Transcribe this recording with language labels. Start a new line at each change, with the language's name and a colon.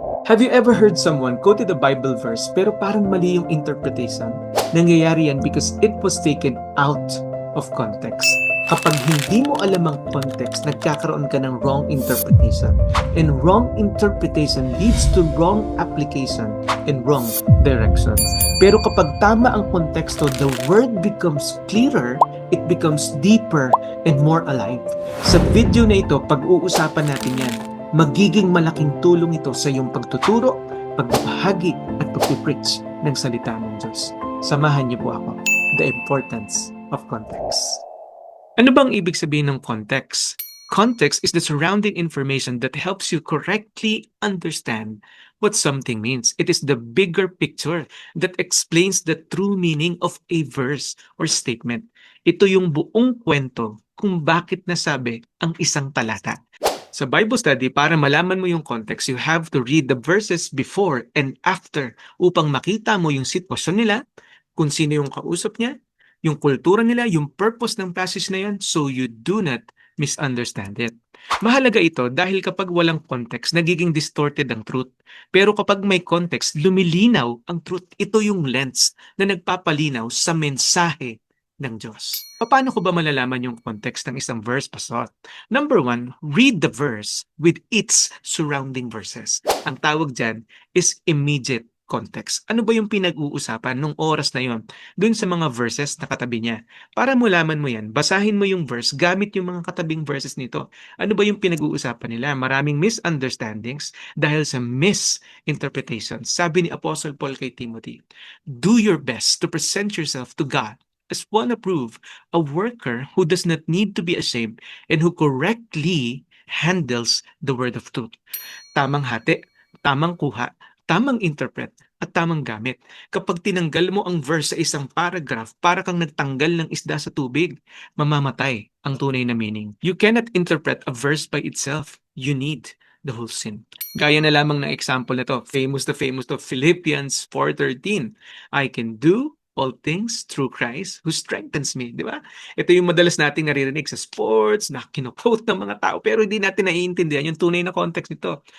English: Have you ever heard someone quoted a Bible verse
Filipino: pero parang mali yung
English: interpretation?
Filipino: Nangyayari yan
English: because it was taken out of context.
Filipino: Kapag hindi mo alam ang context, nagkakaroon ka ng wrong interpretation.
English: And wrong interpretation leads to wrong application and wrong direction.
Filipino: Pero kapag tama ang konteksto,
English: the word becomes clearer, it becomes deeper and more alive.
Filipino: Sa video na ito, pag-uusapan natin yan. Magiging malaking tulong ito sa iyong pagtuturo, pagbabahagi at pagpipreach ng salita ng Diyos. Samahan niyo po ako.
English: The importance of context.
Filipino: Ano bang ibig sabihin ng context?
English: Context is the surrounding information that helps you correctly understand what something means. It is the bigger picture that explains the true meaning of a verse or statement.
Filipino: Ito yung buong kwento kung bakit nasabi ang isang talata. Sa Bible study, para malaman mo yung context,
English: you have to read the verses before and after
Filipino: upang makita mo yung sitwasyon nila, kung sino yung kausap niya, yung kultura nila, yung purpose ng passage na yan,
English: so you do not misunderstand it.
Filipino: Mahalaga ito dahil kapag walang context, nagiging distorted ang truth. Pero kapag may context, lumilinaw ang truth. Ito yung lens na nagpapalinaw sa mensahe ng Diyos. Paano ko ba malalaman yung context ng isang verse, Pastor?
English: Number one, read the verse with its surrounding verses.
Filipino: Ang tawag dyan is immediate context. Ano ba yung pinag-uusapan nung oras na yon dun sa mga verses na katabi niya? Para malaman mo yan, basahin mo yung verse gamit yung mga katabing verses nito. Ano ba yung pinag-uusapan nila? Maraming misunderstandings dahil sa misinterpretations. Sabi ni Apostle Paul kay Timothy,
English: do your best to present yourself to God as one approved, a worker who does not need to be ashamed and who correctly handles the word of truth.
Filipino: Tamang hati, tamang kuha, tamang interpret, at tamang gamit. Kapag tinanggal mo ang verse sa isang paragraph, para kang nagtanggal ng isda sa tubig, mamamatay ang tunay na meaning.
English: You cannot interpret a verse by itself. You need the whole scene.
Filipino: Gaya na lamang ng example na to, famous to Philippians 4:13.
English: I can do all things through Christ who strengthens me,
Filipino: di ba? Ito yung madalas nating naririnig sa sports, na kino-quote ng mga tao, pero hindi natin naiintindihan yung tunay na context nito.